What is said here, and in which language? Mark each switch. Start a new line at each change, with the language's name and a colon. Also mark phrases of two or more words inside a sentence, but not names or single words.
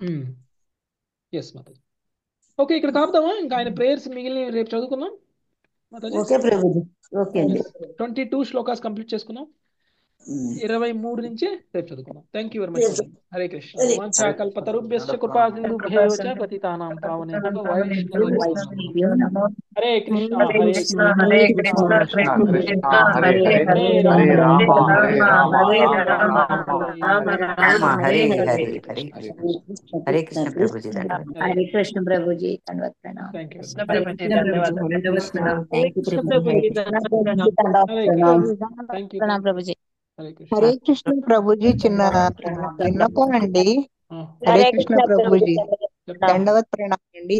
Telugu: ఎస్ మాతాజీ. ఓకే, ఇక్కడ కాపుదామా? ఇంకా ఆయన ప్రేయర్స్ మిగిలిన రేపు చదువుకుందాం మాతాజీ. ఓకే ప్రభుజీ, ఓకే అండి. 22 శ్లోకాస్ కంప్లీట్ చేసుకుందాం. 23 నుంచి రేపు చదువుకుందాం.
English: thank you very much.
Telugu: హరే కృష్ణ.
Sanskrit: వాంఛాకల్పతరుభ్యశ్చ కృపా సింధుభ్యో చ పతితానాం పావనేభ్యో వైష్ణవేభ్యో నమః. హరే కృష్ణ హరే కృష్ణ హరే కృష్ణ కృష్ణ కృష్ణ హరే హరే హరే హరే హరే రామ రామ హరే రామ హరే రామ రామ రామ హరే హరే హరే.
Telugu: హరే హరే కృష్ణ ప్రభుజీ ధన్యవాదాలు. హరే కృష్ణ ప్రభుజీ, ధన్యవాద ప్రణామం.
English: thank you.
Telugu: కృష్ణ ప్రభుజీ ధన్యవాదాలు.
English: thank you
Telugu: కృష్ణ ప్రభుజీ. ప్రభుజీ హరే ధన్యవాదాలు.
English: హరే thank you.
Telugu: ప్రణామం ప్రభుజీ. హరే కృష్ణ. హరే కృష్ణ ప్రభుజీ, చిన్న విన్నపం అండి. హరే కృష్ణ ప్రభుజీ, దండవత్ ప్రణామం అండి.